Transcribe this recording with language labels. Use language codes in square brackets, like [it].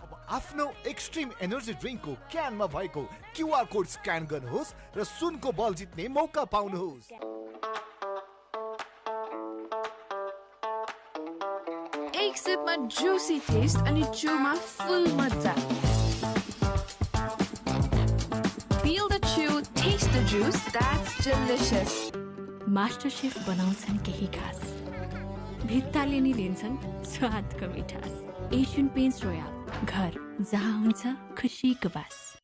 [ne] आफ्नो extreme energy ड्रिङ्कको क्यानमा भएको QR code scan गर्नुहोस् र सुनको बल जित्ने मौका पाउनुहोस्। एक सिपमा जुसी टेस्ट अनि चुमा फुल मजा। [en] Feel the chew, taste the juice, that's delicious. [ne] Master chef बनाउँछन् केही खास। भित्ताले नि लिन्छन् स्वादको मिठास। एशियन पेन्ट्स रोयल घर जहाँ हुन्छ खुसीको बास।